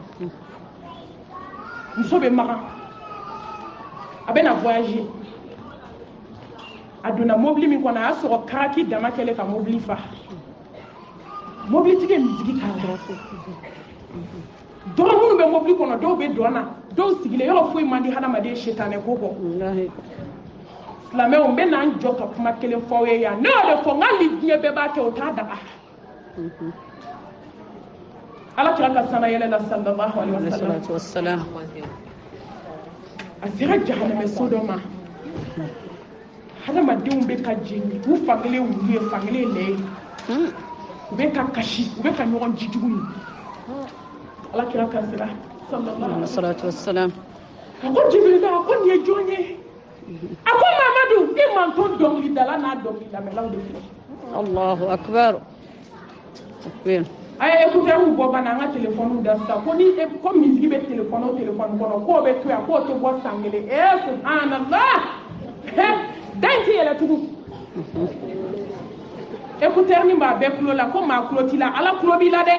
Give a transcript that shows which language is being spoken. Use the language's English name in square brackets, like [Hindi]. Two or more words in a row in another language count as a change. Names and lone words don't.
[Bambara] muso bɛ magan a bɛ na voyager a donna mobili min kɔnɔ a y'a sɔrɔ karaki dama kɛlen ka mobili fa mobilitigi ye misigi k'a la dɔgɔ minnu bɛ mobili kɔnɔ dɔw bɛ don na dɔw sigilen yɔrɔ foyi man di hadamaden setanɛ ko kɔ silamɛw n bɛ n'an jɔ ka kuma kelen fɔ aw ye yan ne y'o de fɔ n ka hali diɲɛ bɛɛ b'a kɛ o t'a daga ala kira ka sana yɛlɛ la [Arabic] صلى الله عليه وسلم [Bambara] a sera jahanamɛso dɔ ma hadamadenw bɛ ka jeni u fankelen wulu ye fankelen lɛ ye u bɛ ka kasi u bɛ ka ɲɔgɔn jijugu ye ala kira ka sira [Arabic] صلى الله عليه وسلم [Bambara] a ko Jibrila a ko nin ye jɔn ye a ko Mamadu i man to dɔnkilidala n'a dɔnkililamɛlaw de filɛ [Arabic] الله أكبر تكبير [Bambara] a ye écouteurs bɔ bana an ka téléphone da sisan ko ni ko misigi bɛ téléphone o téléphone kɔnɔ k'o bɛ to yan k'o tɛ bɔ san kelen subhanallah dan ti yɛlɛ tugun écouteur ni b'a bɛɛ tulo la ko maa tulo t'i la ala tulo b'i la dɛ